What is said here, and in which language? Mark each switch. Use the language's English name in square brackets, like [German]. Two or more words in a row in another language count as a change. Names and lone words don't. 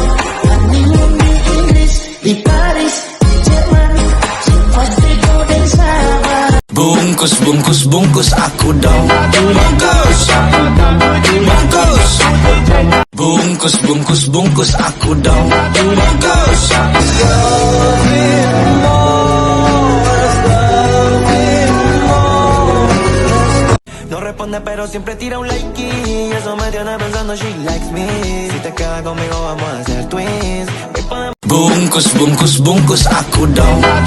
[Indonesian] Honeymoon di Inggris, di Paris, di Jerman, pasti kau dan sabar. Bungkus aku dong. Bungkus aku dong. [Spanish] No responde pero siempre tira un like y eso me tiene pensando [English] she likes me. [Spanish] Si te quedas conmigo vamos a hacer twins. [Indonesian] Bungkus aku dong.